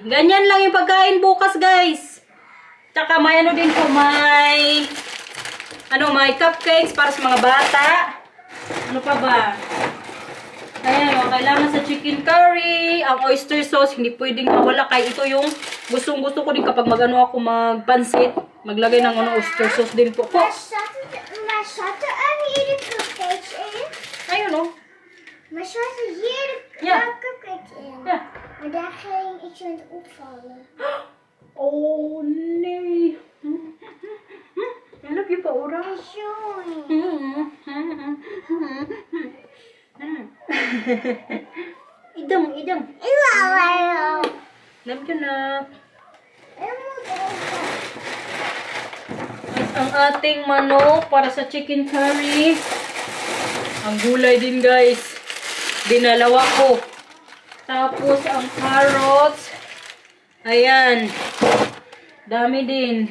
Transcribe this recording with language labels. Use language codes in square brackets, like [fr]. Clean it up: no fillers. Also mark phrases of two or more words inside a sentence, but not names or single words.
[tl] Ganyan lang yung pagkain bukas, guys. Tsaka may din po, may cupcakes para sa mga bata. Ano pa ba? Ayan, kailangan sa [en] chicken curry, [tl] ang [en] oyster sauce, [tl] hindi pwedeng mawala. Kaya ito yung gustong-gusto ko din kapag ako magpansit. Maglagay ng [en] oyster sauce [tl] din po. [nl] Maar zat er hier de cupcakes in? [tl] Ayun [nl] Maar zat er hier de Ja. cupcakes in? Ja. Maar daar ging ik zo in het opvallen. Oh, nee. [en] I love you, Paura. Sorry. Idang. Wow. Love you na. [nl] Ik moet open. [tl] At ang ating manok para sa [en] chicken curry. [tl] Ang gulay din, guys. Dinalawa ko. Tapos ang carrots. Ayan. Dami din.